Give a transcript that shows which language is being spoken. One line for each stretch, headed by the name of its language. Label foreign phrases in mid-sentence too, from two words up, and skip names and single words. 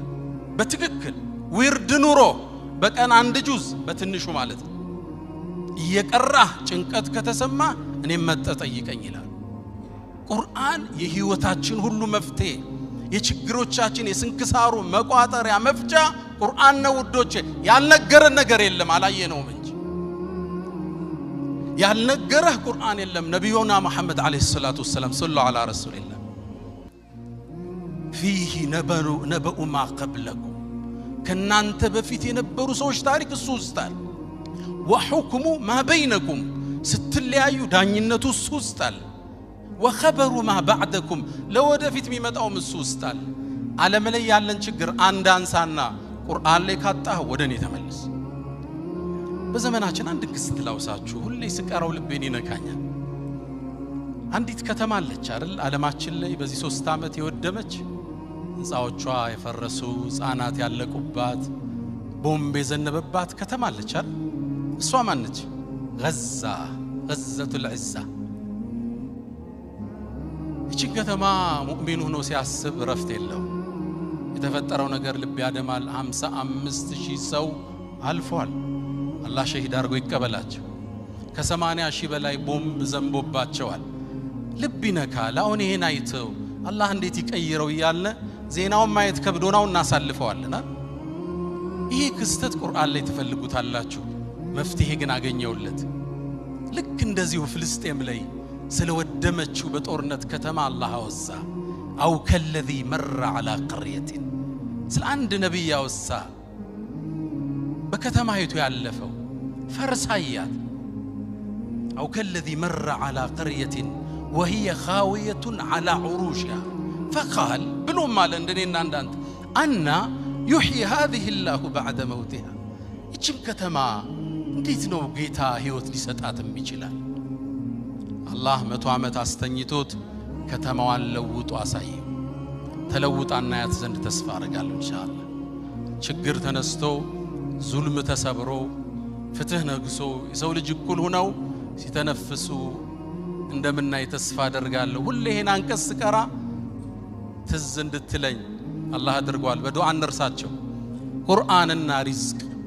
Amharic: በትክክል ዊርድ ኑሮ በቀን አንድ ጁዝ በትንሹ ማለት ነው እየቀራ ጭንቀት ከተሰማ እኔ መጠጠይቀኝ ይላል። ቁርአን የህይወታችን ሁሉ መፍትሄ የችግሮቻችን የስንክሳሩ መቋጠሪያ መፍቻ ቁርአን ነው ውዶቼ። ያልነገረን ነገር የለም አላየነውም እንጂ ያልነገረህ ቁርአን የለም። ነብዩና መሐመድ
Arabic: عليه الصلاة والسلام صلى الله على رسول الله فيه نبأ ما قبلكم
Amharic: ከናንተ በፊት የነበሩ ሰዎች ታሪክ እሱ ውስጣል።
Arabic: وحكم ما بينكم
Amharic: ስትለያዩ ዳኝነቱ እሱ ውስጣል።
Arabic: وخبر ما بعدكم
Amharic: ለወደፊት የሚመጣው እሱ ውስጣል። ዓለም ላይ ያለን ችግር አንድ አንሳና ቁርአን ላይ ካጣህ ወደኔ ተመለስ። በዘመናችን አንድ ክስተት ላውሳችሁ ሁሌ ስቀራው ልቤን ይነካኛል። አንዲት ከተማ አለች አይደል ዓለማችን ላይ በዚህ 3 ዓመት የወደመች ህንጻዎቿ የፈረሱ ህፃናት ያለቁባት ቦምብ የዘነበባት ከተማ አለች አይደል እሷ ማነች
Arabic: غزة العزة
Amharic: እቺ ከተማ ሙእሚን ሆኖ ሲያስብ ረፍት የለው የተፈጠረው ነገር ልብ ያደማል 55000 ሰው አልፏል አላህ ሸሂድ አድርጎ ይቀበላቸው ከ80,000 በላይ ቦምብ ዘንቦባቸዋል ልብ ይነካል አሁን ይሄን አይተው አላህ እንዴት ይቀይረው ይያልነ ዜናውን ማየት ከብዶናው እናሳልፈዋልና ይሄ ክስተት ቁርአን ላይ ተፈልጉታላችሁ መፍትሄ ግን አገኘውለት ልክ እንደዚሁ ፍልስጤም ላይ ስለወደመችው በጦርነት ከተማ አላህ አወሳ
Arabic: أو كالذي مر على قرية
Amharic: ስለ አንድ ነብይ ያወሳ በከተማይቱ ያለፈው ፈርሳያት
Arabic: أو كالذي مر على قريه وهي خاويه على عروشها فقال بلو مال
Amharic: እንደኔና እንዳንተ
Arabic: أنى يحيي هذه الله بعد موتها
Amharic: እቺም ከተማ እንዴት ነው ጌታ ህይወት ሊሰጣትም ይችላል አላህ 100 ዓመት አስተኝቶት ከተማዋን ለውጦ አሳየው ተለውጣና ያት ዘንድ ተስፋ አደርጋለሁ ኢንሻአላህ ችግር ተነስቶ ዙልም ተሰብሮ ፍትህ ነግሶ የሰው ልጅ እኩል ሆነው ሲተነፍሱ እንደምናይ ተስፋ አደርጋለሁ ሁሌ ይሄን አንቀስ ቀራ ትዝ እንድትለኝ አላህ አድርጓል በዱዓ እንርሳቸው ቁርአንና ሪዝቅ